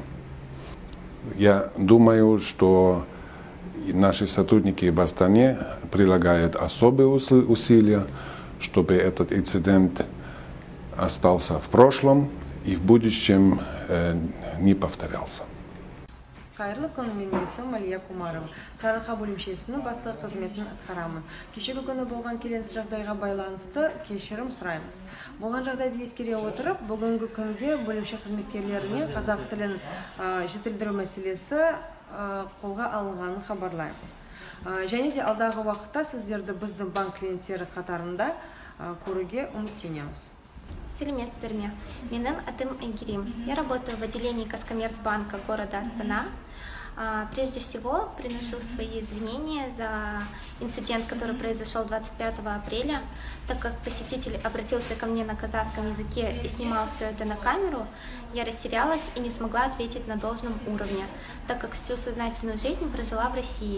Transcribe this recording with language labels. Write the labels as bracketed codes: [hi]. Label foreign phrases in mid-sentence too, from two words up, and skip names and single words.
[ru] Я думаю, что наши сотрудники в Астане прилагают особые усилия, чтобы этот инцидент остался в прошлом и в будущем не повторялся. [kk] Қайырлы күн, менің есімім Алия Кумарова. Сарыарқа бөлімшесінің бастығы қызметін атқарамын. Кешегі күні болған келеңсіз жағдайға байланысты кешірім сұраймыз. Болған жағдайды ескере отырып, бүгінгі күнге бөлімше қызметкерлеріне қазақ тілін жетілдіру мәселесі қолға алынғанын хабарлаймыз. Және де алдағы уақытта сіздерді біздің банк клиенттері қатарында көруге үміттенеміз. Сәлеметсіздер ме? Менің атым Айгерим. [ru] Я работаю в отделении Казкоммерцбанка города Астана. Прежде всего, приношу свои извинения за инцидент, который произошел 25 апреля. Так как посетитель обратился ко мне на казахском языке и снимал все это на камеру, я растерялась и не смогла ответить на должном уровне, так как всю сознательную жизнь прожила в России.